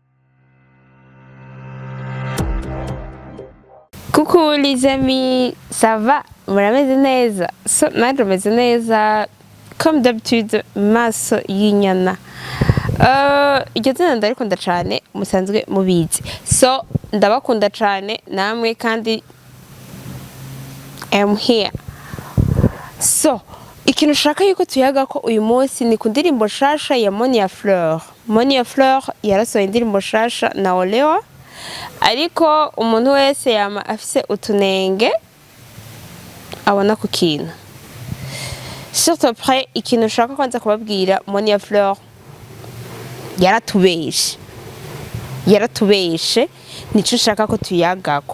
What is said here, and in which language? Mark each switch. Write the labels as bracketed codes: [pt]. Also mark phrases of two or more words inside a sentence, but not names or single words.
[fr] Coucou les amis, ça va? [rn] Murameze neza? So nanje meze neza [fr] comme d'habitude, [rn] maso y'inyana. Iryo zina ndarikunda cane musanzwe mubizi. So ndabakunda cane namwe kandi [en] I'm here. [rn] So ikintu ushaka yuko tuyagako uyu munsi ni ku ndirimbo shasha ya Monia Fleur. Monia Fleur yarasohoye indirimbo shasha na Olewa, ariko umuntu wese yama afise utunenge abona ku kintu. [fr] Surtout après [rn] ikintu ushaka kwanza kubabwira Monia Fleur yaratubeshe nico ushaka ko tuyagako.